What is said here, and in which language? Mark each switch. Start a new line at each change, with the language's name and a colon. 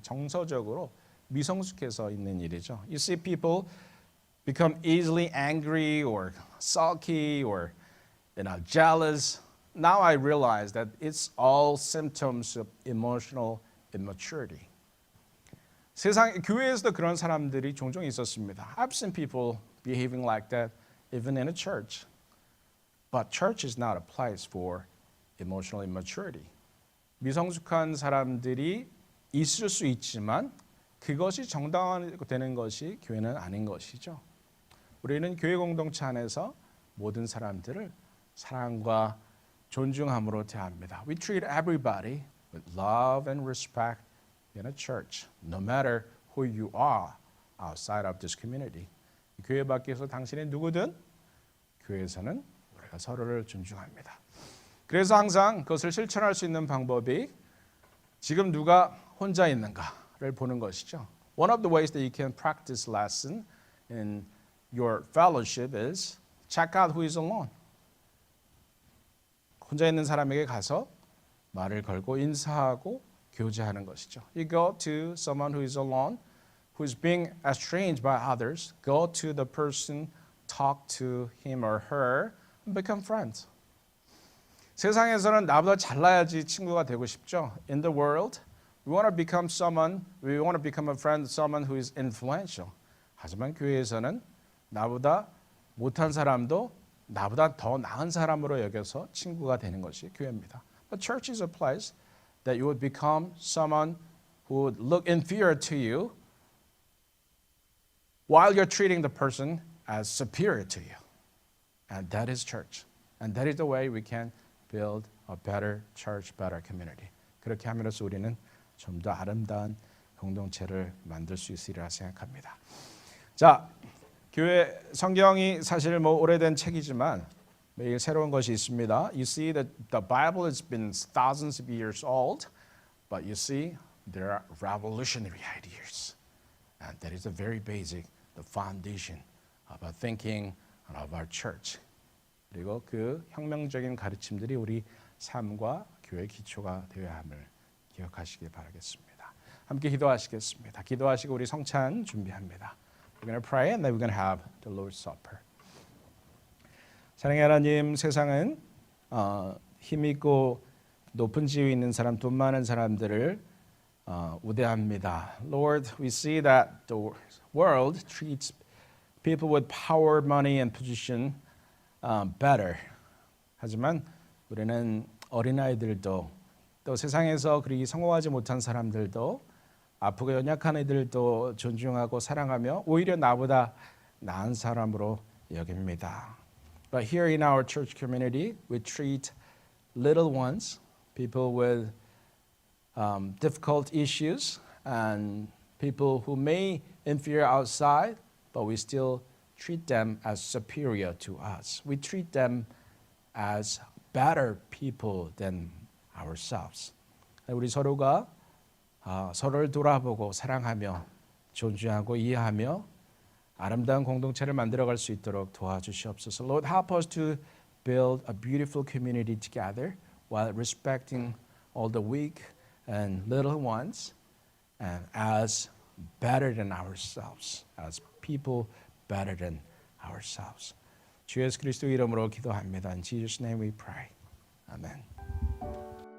Korean: 정서적으로 미성숙해서 있는 일이죠.
English: You see people become easily angry or sulky or jealous. Now I realize that it's all symptoms of emotional immaturity.
Korean: 세상 교회에서도 그런 사람들이 종종 있었습니다.
English: I've seen people behaving like that even in a church. But church is not a place for emotional immaturity.
Korean: 미성숙한 사람들이 있을 수 있지만 그것이 정당화되는 것이 교회는 아닌 것이죠. 우리는 교회 공동체 안에서 모든 사람들을 사랑과 존중함으로 대합니다.
English: We treat everybody with love and respect in a church, no matter who you are outside of this community.
Korean: 교회 밖에서 당신이 누구든 교회에서는 우리가 서로를 존중합니다. 그래서 항상 그것을 실천할 수 있는 방법이 지금 누가 혼자 있는가를 보는 것이죠.
English: One of the ways that you can practice lesson in your fellowship is check out who is alone.
Korean: 혼자 있는 사람에게 가서 말을 걸고 인사하고 교제하는 것이죠.
English: You go to someone who is alone, who is being estranged by others. Go to the person, talk to him or her, and become friends.
Korean: 세상에서는 나보다 잘나야지 친구가 되고 싶죠.
English: In the world, we want to become a friend, someone who is influential.
Korean: 하지만 교회에서는 나보다 못한 사람도 나보다 더 나은 사람으로 여겨서 친구가 되는 것이 교회입니다.
English: But church is a place that you would become someone who would look inferior to you while you're treating the person as superior to you. And that is church. And that is the way we can build a better church, better community.
Korean: 그렇게 함으로써 우리는 좀 더 아름다운 공동체를 만들 수 있으리라 생각합니다. 자, 교회 성경이 사실 뭐 오래된 책이지만 매일 새로운 것이 있습니다.
English: You see that the Bible has been thousands of years old, but you see there are revolutionary ideas. And that is the very basic, the foundation of our thinking and of our church.
Korean: 그리고 그 혁명적인 가르침들이 우리 삶과 교회의 기초가 되어야 함을 기억하시길 바라겠습니다. 함께 기도하시겠습니다. 기도하시고 우리 성찬 준비합니다.
English: We're going to pray and then we're going to have the Lord's Supper.
Korean: 사랑의 하나님, 세상은 힘있고 높은 지위에 있는 사람, 돈 많은 사람들을 우대합니다.
English: Lord, we see that the world treats people with power, money, and position better.
Korean: 하지만 우리는 어린아이들도 또 세상에서 그리 성공하지 못한 사람들도 아프고 연약한 이들도 존중하고 사랑하며 오히려 나보다 나은 사람으로 여깁니다.
English: But here in our church community, we treat little ones, people with difficult issues, and people who may inferior outside, but we still treat them as superior to us. We treat them as better people than ourselves.
Korean: 우리 서로가 서로를 돌아보고 사랑하며 존중하고 이해하며 아름다운 공동체를 만들어갈 수 있도록 도와주시옵소서.
English: Lord, help us to build a beautiful community together while respecting all the weak and little ones and as better than ourselves, as people better than ourselves.
Korean: 주 예수 그리스도 이름으로 기도합니다.
English: In Jesus' name we pray. Amen.